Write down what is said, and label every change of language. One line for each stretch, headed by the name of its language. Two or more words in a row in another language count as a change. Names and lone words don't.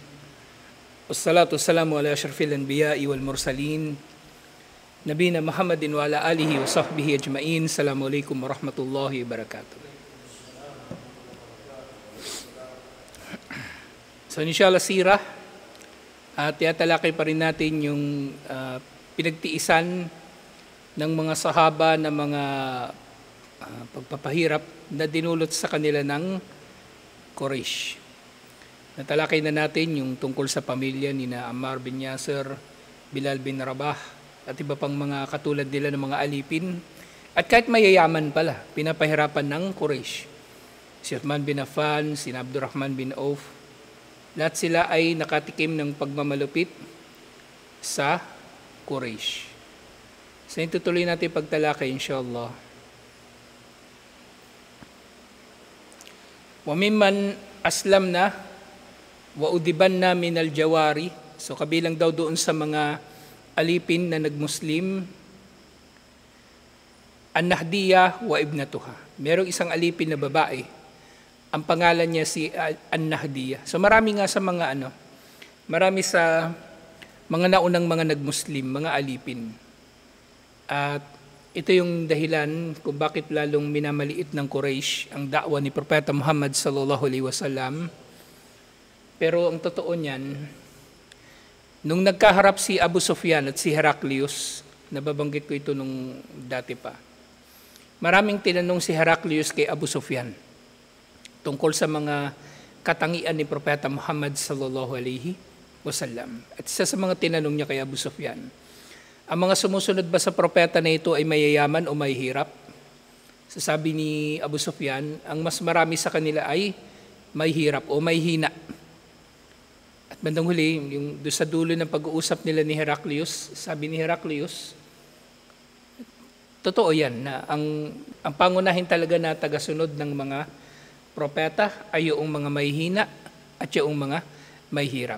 Arabic: والصلاة والسلام على أشرف الأنبياء والمرسلين. نبينا محمد وعلى آله وصحبه أجمعين. السلام عليكم ورحمة الله وبركاته.
Filipino: So inshallah sirah, tiyatalakay pa rin natin yung pinagtiisan ng mga sahaba na mga pagpapahirap na dinulot sa kanila ng Quraysh. Natalakay na natin yung tungkol sa pamilya ni na Ammar bin Yasir, Bilal bin Rabah, at iba pang mga katulad nila ng mga alipin. At kahit mayayaman pala, pinapahirapan ng Quraysh. Si Uthman bin Affan, si Abdurrahman bin Auf, lahat sila ay nakatikim ng pagmamalupit sa Quraysh. So itutuloy natin pagtalakay inshallah.
Arabic: وممن أسلمن وعذبن من الجواري.
Filipino: So kabilang daw doon sa mga alipin na nagmuslim, An-Nahdiyah
Arabic: وابنتها.
Filipino: Merong isang alipin na babae. Ang pangalan niya si An-Nahdiyah. So marami nga sa marami sa mga naunang mga nagmuslim, mga alipin. At ito yung dahilan kung bakit lalong minamaliit ng Quraysh ang da'wa ni Propeta Muhammad
Arabic: صلى الله عليه وسلم.
Filipino: Pero ang totoo niyan, nung nagkaharap si Abu Sufyan at si Heraclius, nababanggit ko ito nung dati pa, maraming tinanong si Heraclius kay Abu Sufyan tungkol sa mga katangian ni Propeta Muhammad
Arabic: صلى الله عليه وسلم.
Filipino: At isa sa mga tinanong niya kay Abu Sufyan, ang mga sumusunod ba sa propeta na ito ay mayayaman o mahihirap? Sasabi ni Abu Sufyan, ang mas marami sa kanila ay mahihirap o mahihina. At bandang huli, yung doon sa dulo ng pag-uusap nila ni Heraclius, sabi ni Heraclius, totoo yan na ang pangunahin talaga na tagasunod ng mga propeta ay yung mga mahihina at yung mga mahihirap.